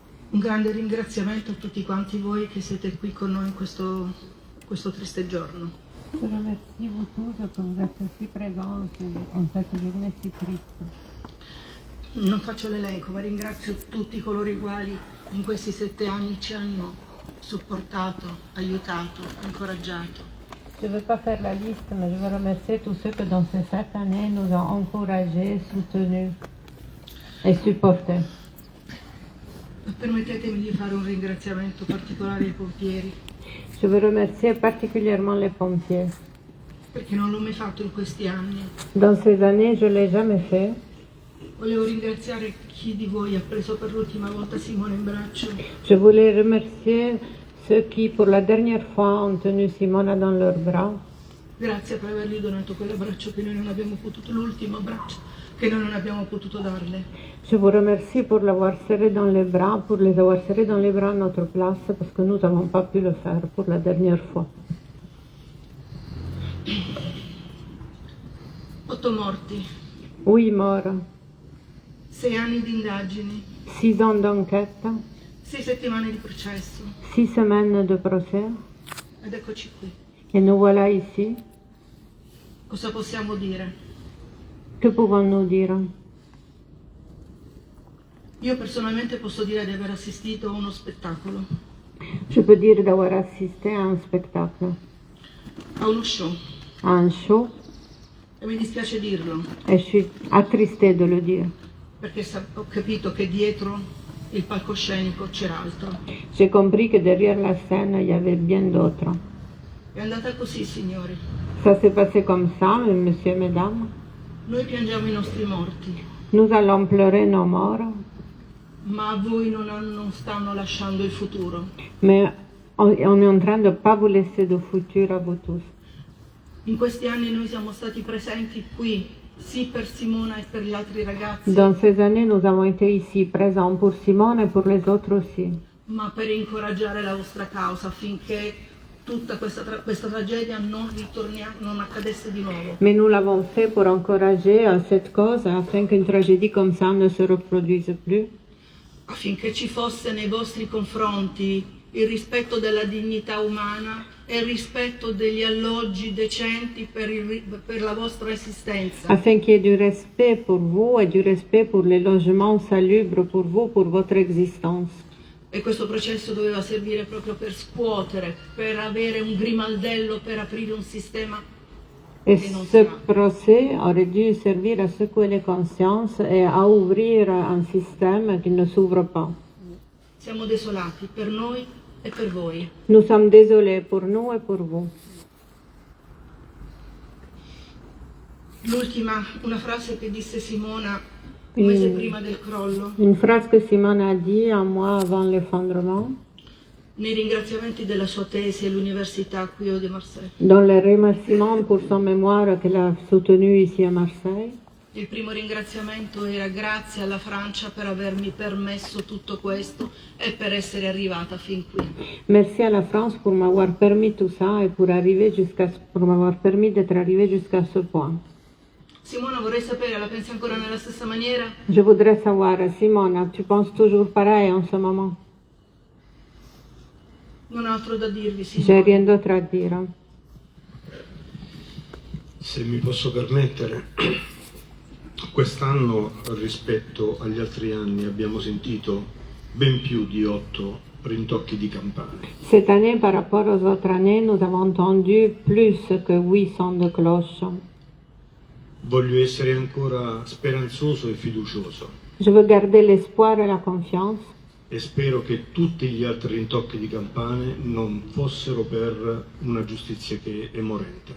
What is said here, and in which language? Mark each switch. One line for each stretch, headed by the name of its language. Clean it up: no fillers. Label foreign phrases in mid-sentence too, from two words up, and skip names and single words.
Italian: Un grande ringraziamento a tutti quanti voi che siete qui con noi in questo triste giorno.
French: Je remercie vous tous que vous êtes aussi présents en cette journée si triste.
Italian: Non faccio l'elenco, ma ringrazio tutti coloro i quali in questi 7 anni ci hanno supportato, aiutato, incoraggiato.
French: Je ne veux pas faire la liste, mais je veux remercier tous ceux que dans ces 7 années nous ont encouragés, soutenus et supportés.
Italian: Permettetemi di fare un ringraziamento particolare ai pompieri,
French: Je veux remercier particulièrement les pompiers.
Italian: perché non l'ho mai fatto in questi anni.
French: Dans ces années, je ne l'ai jamais fait.
Italian: Volevo ringraziare chi di voi ha preso per l'ultima volta Simone in braccio.
French: Je voulais remercier ceux qui, pour la dernière fois, ont tenu Simona dans leurs bras.
Italian: Grazie per avergli donato quell'abbraccio che noi non abbiamo potuto, l'ultimo abbraccio che noi non abbiamo potuto darle.
French: Je vous remercie pour l'avoir serré dans les bras, pour les avoir serrés dans les bras à notre place, parce que nous n'avons pas pu le faire pour la dernière fois.
Italian: 8 morti,
French: 8 morts,
Italian: 6 anni di indagini,
French: 6 ans d'enquête,
Italian: 6 settimane di processo,
French: 6 semaines de procès,
Italian: ed eccoci qui.
French: et nous voilà ici.
Italian: Cosa possiamo dire?
French: Que pouvons-nous dire?
Italian: Io personalmente posso dire di aver assistito a uno spettacolo,
French: Je peux dire d'avoir assisté à un spectacle,
Italian: a uno show,
French: à un show,
Italian: e mi dispiace dirlo,
French: et je suis attristée de le dire.
Italian: perché ho capito che dietro il palcoscenico c'era altro.
French: J'ai compris que derrière la scène, il y avait bien d'autres.
Italian: È andata così, signori.
French: Ça s'est passé comme ça, messieurs, mesdames.
Italian: Noi piangiamo i nostri morti,
French: Nous allons pleurer nos morts,
Italian: ma a voi non stanno lasciando il futuro.
French: mais on est en train de ne pas vous laisser de futur à vous tous.
Italian: In questi anni noi siamo stati presenti qui, sì per Simona e per gli altri ragazzi,
French: Dans ces années, nous avons été ici, présents pour Simone et pour les autres aussi.
Italian: ma per incoraggiare la vostra causa affinché tutta questa tragedia non accadesse di nuovo.
French: Mais nous l'avons fait pour encourager cette cause afin qu'une tragédie comme ça ne se reproduise plus.
Italian: Affinché ci fosse nei vostri confronti il rispetto della dignità umana e il rispetto degli alloggi decenti per la vostra esistenza.
French: Afin qu'il y ait du respect pour vous et du respect pour les logements salubres pour vous, pour votre existence.
Italian: E questo processo doveva servire proprio per scuotere, per avere un grimaldello, per aprire un sistema
French: Et
Italian: che non
French: ce
Italian: si apre.
French: procès aurait dû servir à secouer les consciences et à ouvrir un système qui ne s'ouvre pas.
Italian: Siamo desolati per noi e per voi.
French: Nous sommes désolés pour nous et pour vous.
Italian: L'ultima, una frase che disse Simona un mese prima del crollo,
French: Une phrase que Simone a dit un mois avant l'effondrement,
Italian: nei ringraziamenti della sua tesi all'Università qui di Marseille.
French: dans les remerciements pour son mémoire qu'elle a soutenu ici à Marseille.
Italian: Il primo ringraziamento era grazie alla Francia per avermi permesso tutto questo e per essere arrivata fin qui.
French: Merci à la France pour m'avoir permis tout ça et pour m'avoir permis d'être arrivée jusqu'à ce point.
Italian: Simona, vorrei sapere, la pensi ancora nella stessa maniera?
French: Je voudrais savoir, Simona, tu penses toujours pareil en ce moment?
Italian: Non ho altro da dirvi,
French: J'ai Simona. rien d'autre à dire.
Italian: Se mi posso permettere, quest'anno rispetto agli altri anni abbiamo sentito ben più di 8 rintocchi di campane.
French: Cette année, par rapport aux autres années, nous avons entendu plus que 800 de cloches.
Italian: Voglio essere ancora speranzoso e fiducioso
French: Je veux garder l'espoir et la confiance
Italian: e spero che tutti gli altri rintocchi di campane non fossero per una giustizia che è morente.